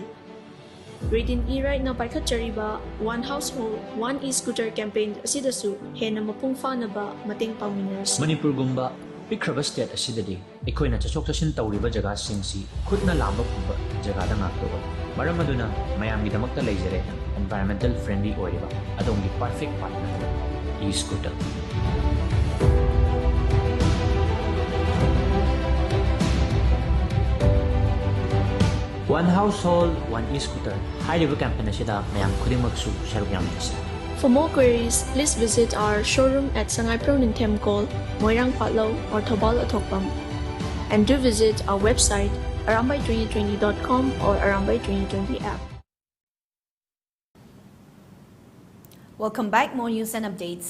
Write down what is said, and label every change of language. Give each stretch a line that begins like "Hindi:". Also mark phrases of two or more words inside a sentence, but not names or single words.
Manipuri: Reading e-ride na paikhat chariba
English: one household one e-scooter campaign
Manipuri: asidasu hena mapung fa na ba mateng pangminers. Manipur gumba pikraba state asidadi ekoina chachok chashin tawriba jaga singsi khutna lamba phuba jaga da ngaktoba maram aduna mayam gi damakta leijare
English: environmental friendly
Manipuri: oiriba adongi
English: perfect partner e-scooter. One household, one e-scooter. High-level campaign
Manipuri: asida mayam khudimaksu sharuk yamdasi.
English: For more queries, please visit our showroom at Sangai Pronintem Call, Moirang Patlo or Tobal Atokpam. And do visit our website arambai2020.com or arambai2020 app. Welcome back, more news and updates.